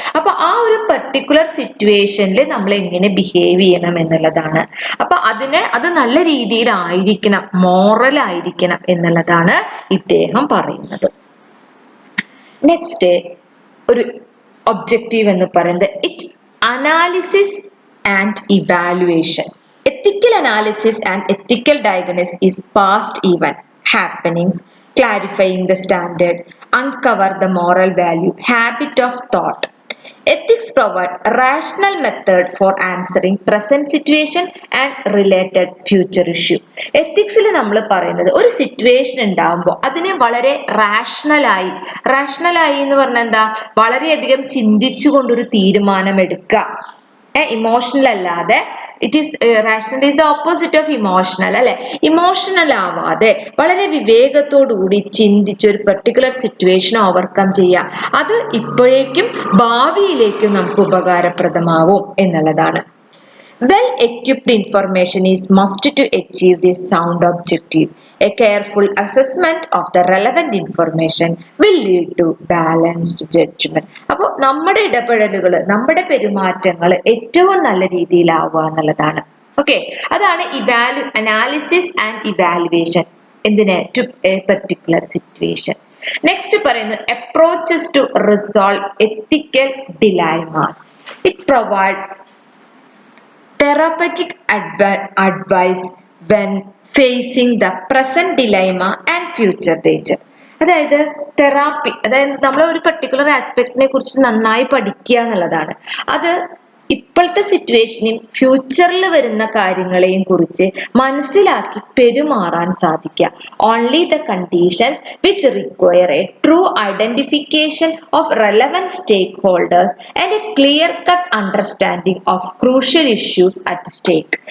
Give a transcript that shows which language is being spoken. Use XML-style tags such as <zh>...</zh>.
<ml>അപ്പൊ ആ ഒരു പെർട്ടിക്കുലർ സിറ്റുവേഷനിൽ നമ്മൾ എങ്ങനെ ബിഹേവ് ചെയ്യണം എന്നുള്ളതാണ്. അപ്പൊ അത് നല്ല രീതിയിലായിരിക്കണം, മോറൽ ആയിരിക്കണം എന്നുള്ളതാണ് ഇദ്ദേഹം പറയുന്നത്. നെക്സ്റ്റ് ഒരു ഒബ്ജക്റ്റീവ് എന്ന് പറയുന്നത്</ml> <en>It analysis and evaluation. Ethical analysis and ethical diagnosis is past event happenings, clarifying the standard, uncover the moral value, habit of thought. Ethics provide rational method for answering present situation and related future issue.</en> <ml>എത്തിക്സിൽ നമ്മൾ പറയുന്നത് ഒരു situation ഉണ്ടാകുമ്പോൾ അതിനെ വളരെ റാഷണലായി എന്ന് പറഞ്ഞാൽ എന്താ, വളരെയധികം ചിന്തിച്ചുകൊണ്ടൊരു തീരുമാനം എടുക്കുക.</ml> <en>Emotional അല്ലാതെ, rational is the opposite of emotional, അല്ലെ?</en> <ml>ഇമോഷണൽ ആവാതെ വളരെ വിവേകത്തോടുകൂടി ചിന്തിച്ച് ഒരു പെർട്ടിക്കുലർ സിറ്റുവേഷൻ ഓവർകം ചെയ്യുക. അത് ഇപ്പോഴേക്കും ഭാവിയിലേക്കും നമുക്ക് ഉപകാരപ്രദമാവും എന്നുള്ളതാണ്.</ml> <en>Well equipped information is must to achieve this sound objective. A careful assessment of the relevant information will lead to balanced judgment.</en> <ml>അപ്പോൾ നമ്മുടെ ഇടപെടലുകൾ, നമ്മുടെ പെരുമാറ്റങ്ങൾ ഏറ്റവും നല്ല രീതിയിലാവുക എന്നുള്ളതാണ്. ഓക്കെ, അതാണ് അനാലിസിസ് ആൻഡ് ഇവാലുവേഷൻ. എന്തിന്?</ml> <en>To a particular situation. Next പറയുന്നു approaches to resolve ethical dilemmas. It provide therapeutic advice when facing the present dilemma and future danger.</en> <ml>അതായത് തെറാപ്പി, അതായത് നമ്മൾ ഒരു പെർട്ടിക്കുലർ ആസ്പെക്റ്റിനെ കുറിച്ച് നന്നായി പഠിക്കുക എന്നുള്ളതാണ്. അത് ഇപ്പോഴത്തെ സിറ്റുവേഷനും ഫ്യൂച്ചറിൽ വരുന്ന കാര്യങ്ങളെയും കുറിച്ച് മനസ്സിലാക്കി പെരുമാറാൻ സാധിക്കുക.</ml> <en>Only the conditions which require a true identification of relevant stakeholders and a clear cut understanding of crucial issues at stake.</en>